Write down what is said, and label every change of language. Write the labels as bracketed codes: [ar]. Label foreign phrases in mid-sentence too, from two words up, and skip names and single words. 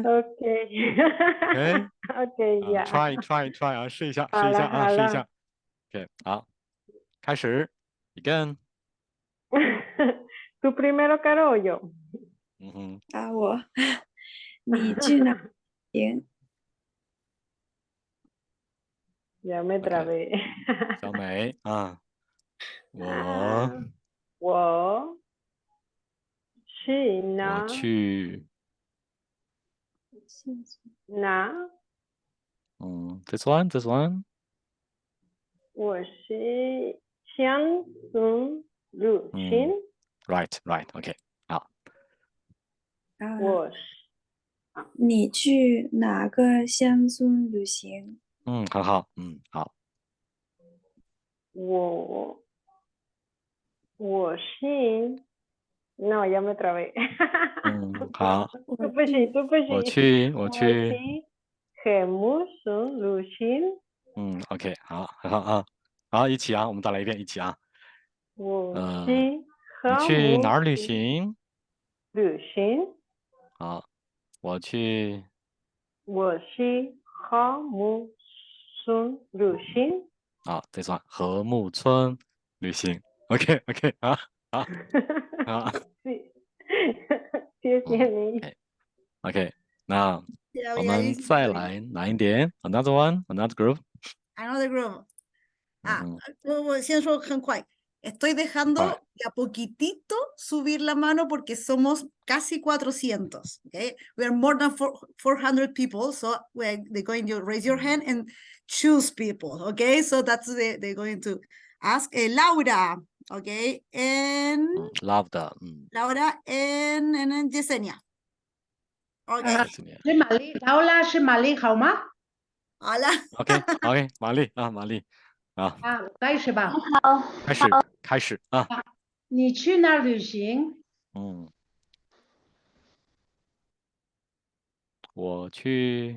[en] OK OK 呀。 [zh] try 啊，试一下好了啊，试一下。 OK， 好，开始 begin。 [es] Tú primero, Caro, o yo. [zh] 你去哪儿旅行？ [es] Ya me trabé. [zh] 小美啊，我去哪？去哪？ [en] this one。 [zh] 我是乡村旅行。 [en] right OK。 好。 [zh] 我你去哪个乡村旅行？很好。好。我是 [es] No, ya me trabé. [zh] 好。 tú 不行。我去和睦村旅行。 OK， 好，很好啊。好，一起啊，我们再来一遍，一起啊。我是你和睦去哪儿旅行？旅行。好，我是和睦村旅行。好，这算和睦村旅行。OK， 啊，好。 sí 谢谢你。 OK，那 [es] Ya [zh] 我 [es] había [zh] 们 [es] dicho [zh] 再 [es] que- [zh] 来难一点 [en] ，another one，another group。 Another group. [zh] 啊，嗯，我先说很快. [es] Estoy dejando [zh] 快。 [es] de a poquitito subir la mano porque somos casi 400. [en] Okay, we are more than 400 people, so they're going to raise your hand and choose people. Okay, so that's they're going to ask Laura. Okay, and [zh] ，love 的， [en] Laura and then Yesenia. Okay, [zh] 是玛丽，劳拉是玛丽好吗？好了。 OK，玛丽啊，玛丽啊，我开始吧。开始啊，你去哪儿旅行？我去，